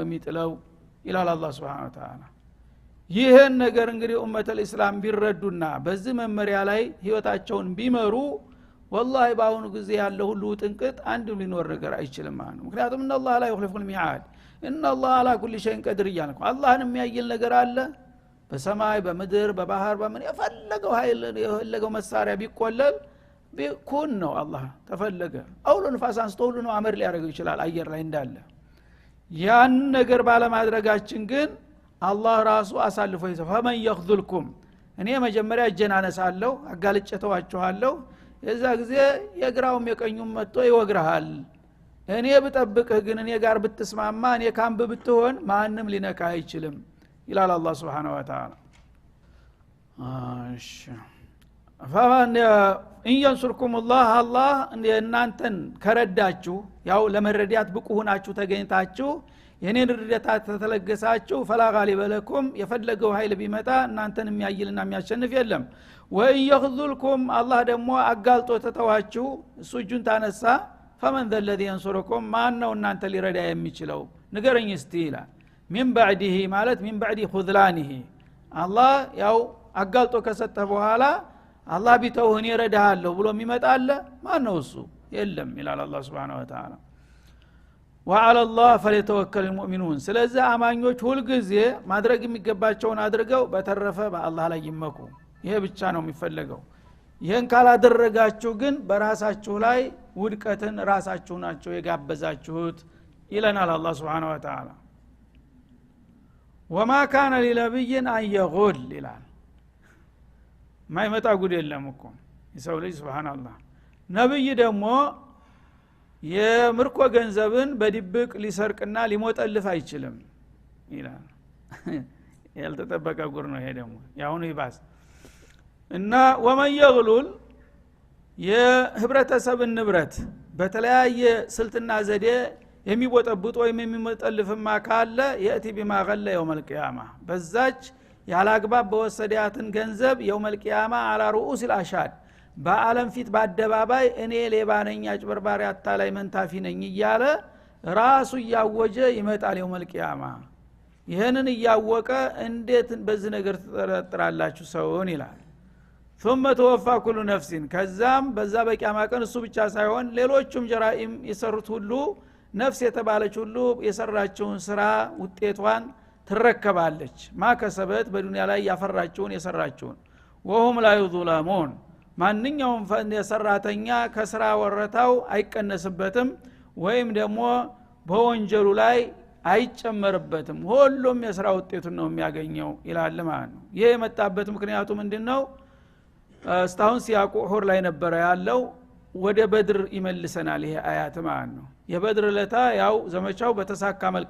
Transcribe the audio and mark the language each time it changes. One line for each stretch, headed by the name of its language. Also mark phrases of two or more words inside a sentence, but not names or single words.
Amharic: የሚጥለው ይላል አላህ
Arabic: سبحانه وتعالى
Amharic: ይሄን ነገር እንግዲህ
Arabic: أمة الإسلام
Amharic: ቢረዱና በዚህ መመሪያ ላይ ህይወታቸውን ቢመሩ والله ባሁኑ ጊዜ ያለው ሁሉ ጥንቅጥ አንድም ሊኖር ነገር አይችልም ማለት ነው ምክንያቱም አላህ
Arabic: لا يخلف الميعاد ان الله على كل شيء قدير
Amharic: ይላልኩ አላህን የሚያይል ነገር አለ በሰማይ በመድር በባህር በምን የፈለገው ኃይል የፈለገው መሳሪያ ቢቆለል ቢኩን ነው አላህ ተፈለገ አውሎ ንፋስ አንስቶ ሁሉ ነው አመር ሊያደርገው ይችላል አየር ላይ እንዳለ ያን ነገር ባለማድረጋችን ግን አላህ ራሱ አሳልፎ ይሰፋ
Arabic: فمن يخذلكم
Amharic: እኔ መጀመሪያ እጄን አነሳለሁ አጋልጬ ተዋችኋለሁ የዛ ጊዜ የግራውም የቀኙም መጥቶ ይወግርሃል እኔ ብጠብቅህ ግን እኔ ጋር ብትስማማ እኔ ካምብ ብትሆን ማንንም ሊነካ አይችልም ይላል አላህ
Arabic: سبحانه وتعالى
Amharic: እሺ
Arabic: فمن ينصركم الله
Amharic: እናንተን ከረዳችሁ ያው ለመረዳት ብቁ ሆናችሁ ተገኝታችሁ የኔን ርዳታ ተተለገሳችሁ
Arabic: فلا غالب لكم
Amharic: የፈለገው ኃይል ቢመጣ እናንተን የሚያይልና የሚያሸንፍ የለም ወይ يخذلكم አላህ ደግሞ አጋልጦ ተተዋችሁ እሱ እጁን ታነሳ
Arabic: فمن ذا الذي ينصركم
Amharic: ማን ነው እናንተ ሊረዳ የሚችለው ንገረኝ እስቲ ይላል
Arabic: من بعده
Amharic: ማለት
Arabic: من بعد خذلانه
Amharic: አላህ ያው አጋልጦ ከሰጠ በኋላ አላህ ቢተውህ ይረዳሃለሁ ብሎ የሚመጣለ ማን ነው እሱ የለም ይላል አላህ
Arabic: سبحانه وتعالى وعلى الله فليتوكل المؤمنون
Amharic: ስለዚህ አማኞች ሁሉ ጊዜ ማድረግ የሚገባቸውን አድርገው በተረፈ በአላህ ላይ ይመኩ ይሄ ብቻ ነው የሚፈልገው ይሄን ካላደረጋችሁ ግን በራሳችሁ ላይ ውድቀትን ራሳችሁ ናችሁ የጋበዛችሁት ይለናል አላህ
Arabic: سبحانه وتعالى وما كان لنبي ان يغل
Amharic: ይላል ማይመጣ ጉድ የለም እኮ የሰው ልጅ Subhanahu ነብይ ደግሞ የምርኮ ገንዘብን በድብቅ ሊሰርቅና ሊሞጠልፍ አይችልም ይላል ያልተጠበቀ ጉር ነው ይሄ ደግሞ ያሁኑ ይባስ እና
Arabic: ومن يغلل
Amharic: የህብረተሰብን ንብረት በተለያየ ስልትና ዘዴ የሚቦጠብጥ ወይም የሚሞጠልፍማ ካለ
Arabic: يأت بما غل يوم القيامه
Amharic: በዛች ያላግባብ በወሰዳትን ገንዘብ
Arabic: يوم القيامه على رؤوس الاشهاد
Amharic: በአለም ፊት በአደባባይ እኔ ሌባ ነኝ አጭበርባሪ አታላይ መንታፊ ነኝ እያለ ራሱ ያወጀ ይመጣል
Arabic: يوم القيامه
Amharic: ይሄንን ያወቀ እንዴት በዚህ ነገር ተጠራጥራላችሁ ሰውን ይላል
Arabic: ثم توفى كل نفس
Amharic: ከዛም በዛ በቂያማ ቀን እሱ ብቻ ሳይሆን ሌሎችም ጀራኢም የሰሩት ሁሉ ነፍስ የተባለች ሁሉ የሰራችውን ስራ ውጤቷን ትረከባለች ማከሰበት በዱንያ ላይ ያፈራችውን የሰራችውን
Arabic: وهم لا يظلمون
Amharic: ማንኛውም የሰራተኛ ከስራ ወረታው አይቀነስበትም ወይም ደግሞ በወንጀሉ ላይ አይጨመርበትም ሁሉም የሥራ ውጤቱን ነው የሚያገኘው ይላል ማለት ነው ይሄ የመጣበት ምክንያቱ ምንድነው እስታሁን ሲያቁ ሑር ላይ ነበር ያለው ወደ በድር ይመልሰናል ይሄ አያት ማለት ነው የበድር ለታ ያው ዘመቻው በተሳካ መልክ